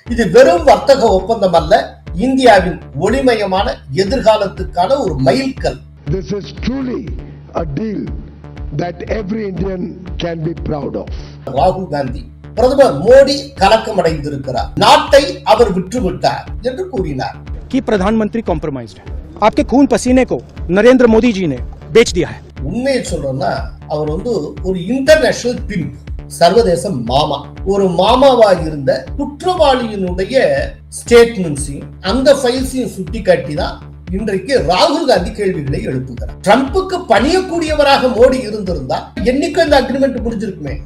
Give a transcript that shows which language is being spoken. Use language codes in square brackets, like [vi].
[ta] இது வெறும் வர்த்தக ஒப்பந்தம் அல்ல, இந்தியாவின் ஒளிமயமான எதிர்காலத்துக்கான ஒரு மைல்கல். [en] This is truly a deal that every Indian can be proud of. [ta] ராகுல் காந்தி பிரதமர் மோடி கலக்கமடைந்திருக்கிறார், நாட்டை அவர் விற்றுவிட்டார் என்று கூறினார். [hi] कि प्रधानमंत्री कॉम्प्रोमाइज्ड है, आपके खून पसीने को नरेंद्र मोदी जी ने बेच दिया है. [ta] உண்மையை சொல்றேன்னா அவர் ஒரு இன்டர்நேஷனல் பிம்ப், சர்வதேச மாமா. ஒரு மாமாவா இருந்த குற்றவாளியினுடைய ஸ்டேட்மெண்ட்ஸையும் அந்த ஃபைல்ஸையும் சுட்டி காட்டி தான் இன்றைக்கு ராகுல் காந்தி கேள்விகளை எழுப்புகிறார். ட்ரம்புக்கு பணியக்கூடியவராக மோடி இருந்திருந்தா என்னைக்கும் இந்த அக்ரிமெண்ட் முடிஞ்சிருக்குமே.